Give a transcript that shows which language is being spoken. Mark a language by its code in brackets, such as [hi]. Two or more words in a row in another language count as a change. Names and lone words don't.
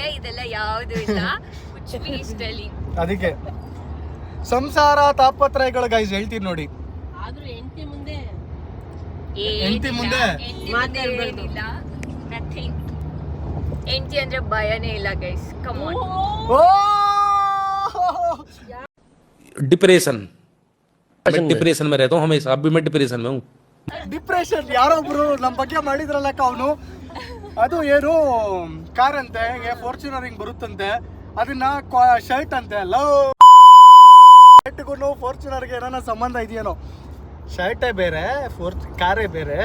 [kn] ಇದೆಲ್ಲ ಯಾವ್ದು ಇಲ್ಲ, ಇಷ್ಟಲ್ಲಿ. ಅದಕ್ಕೆ ಸಂಸಾರ ತಾಪತ್ರಯಗಳು ಗೈಸ್ ಹೇಳ್ತೀನಿ ನೋಡಿ. ಆದ್ರೂ ಹೆಂಡತಿ ಮುಂದೆ ಹೆಂಡತಿ ಮುಂದೆ ಏನಿಲ್ಲ, ನಥಿಂಗ್. ಹೆಂಡತಿ ಅಂದ್ರೆ ಭಯನೇ ಇಲ್ಲ ಗೈಸ್. [en] come on. ಓ [hi] डिप्रेशन में रहता हूँ हमेशा, अभी मैं डिप्रेशन में हूँ. [kn] ಡಿಪ್ರೆಷನ್ ಯಾರೊಬ್ರು ನಮ್ಮ ಬಗ್ಗೆ ಮಾಡಿದ್ರಲ್ಲಕ್ಕ ಅವನು, ಅದು ಏನು ಕಾರ್ ಅಂತೆ, ಫಾರ್ಚುನರ್ ಹಿಂಗ್ ಬರುತ್ತಂತೆ, ಅದನ್ನ ಶರ್ಟ್ ಅಂತೆ. [en] love shirt [kn] ಫಾರ್ಚುನರ್ಗೆ ಏನೋ ಸಂಬಂಧ ಇದೆಯೇನೋ. ಶರ್ಟೇ ಬೇರೆ, ಕಾರೇ ಬೇರೆ.